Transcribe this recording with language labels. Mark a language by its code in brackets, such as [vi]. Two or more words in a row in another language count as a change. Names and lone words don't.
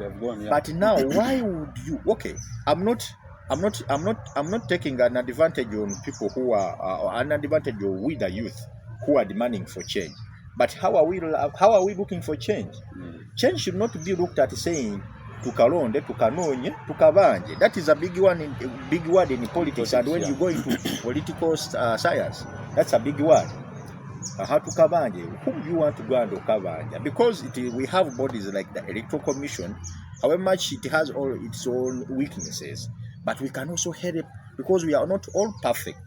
[en] Yeah. But now, why would you? Okay, I'm not taking an advantage on people who are an advantage of we the youth who are demanding for change. But how are we looking for change? Change should not be looked at saying [lg] tukalonde, tukanonye, tukabanje. [en] That is a big word in politics. And when you go into political science, that's a big word. How to kabanje? Who do you want to go and kabanje? Because we have bodies like the Electoral Commission, however much it has all its own weaknesses, but we can also help because we are not all perfect.